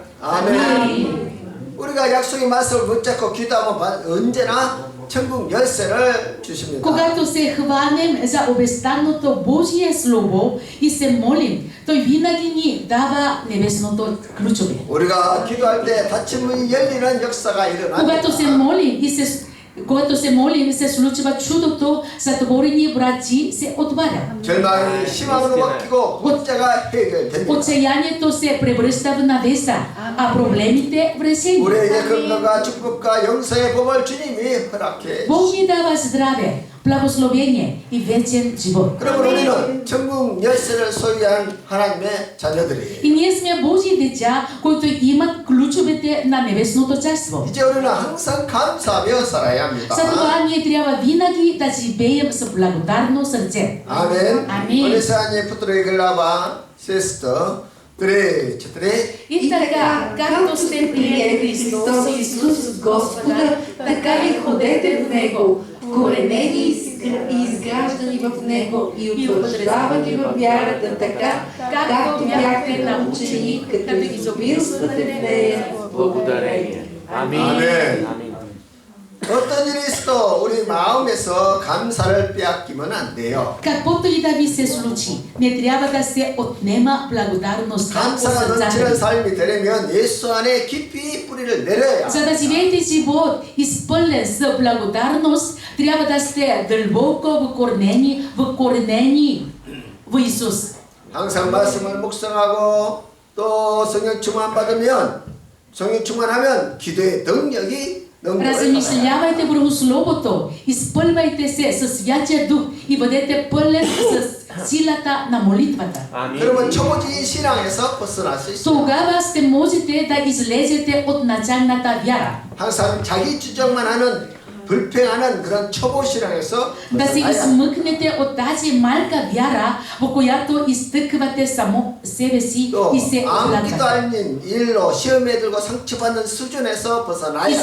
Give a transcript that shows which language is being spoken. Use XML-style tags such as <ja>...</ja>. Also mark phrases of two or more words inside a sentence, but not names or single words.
<ko>아멘. 우리가 약속의 말씀을 붙잡고 기도하면 언제나 천국 열쇠를 주십니다.</ko> <bg>Когато се хванем за обещаното Божие Слово и се молим, Той винаги ни дава небесното ключове.</bg> <ko>우리가 기도할 때 닫힌 문이 열리는 역사가</ko> <bg>Когато се</bg> <ko>일어납니다.</ko> <bg>молим когато се молим, се случва чудото, затворени врати се отварят.</bg> <ko>절망이 희망으로 바뀌고 문제가 해결됩니다.</ko> <bg>Отчаянието се превръща в надежда, а проблемите в решение.</bg> <ko>우리에게 건강과 축복과 영생의 복을 주님이 허락해</ko> <bg>Бог ни дава здраве, благословение и вечен живот.</bg> <ko>그러면 우리는 천국 열쇠를 소유한 하나님의 자녀들이에요.</ko> <bg>И ние сме Божии деца, които имат ключовете на небесното царство.</bg> <ko>이제 우리는 항상 감사하며 살아야 합니다.</ko> <bg>Затова ние трябва винаги да живеем с благодарно сърце.</bg> <ko>아멘. 아멘. 오네사니 푸트로의 글라바 세스터 드레</ko> <bg>И така, както сте приели Христос Исус Господа, така и ходете в Него, коренени и изграждани в Него и утвърждавани във вярата така, както бяхте научени, като изобилствате в нея в благодарение.</bg> <ko>아멘. 아멘. 어떤 일이 있어도 우리 마음에서 감사를 빼앗기면 안 돼요.</ko> <bg>Каквото и да ви се случи, не трябва да се отнема благодарността от</bg> <ko>감사가 넘치는</ko> <bg>сърцата.</bg> <ko>삶이 되려면 예수 안에 깊이 뿌리를 내려야</ko> <bg>За да живеете живот изпълнен с благодарност, трябва да сте дълбоко вкоренени в Исус.</bg> <ko>항상 말씀을 묵상하고 또 성령 충만 받으면 성령 충만하면 기도의 능력이 능력을 받아요.</ko> <bg>Размишлявайте върху Словото, изпълвайте се със Святия Дух и бъдете пълен с силата на молитвата.</bg> <ko>그러면 초보적인 신앙에서 벗어날 수 있어요.</ko> <bg>Тогава ще можете да излезете от началната вяра.</bg> <ko>항상 자기 주장만 하는 불평하는 그런 초보 신앙에서</ko> <bg>Да се</bg> <ko>벗어나야 합니다.</ko> <bg>измъкнете от тази малка вяра, в която изтъквате само себе си</bg> <ko>또</ko> <bg>и се</bg> <ko>아무기도</ko> <bg>оплаквате.</bg> <ko>아닌 일로 시험에 들고 상처받는 수준에서 벗어나야 합니다.</ko>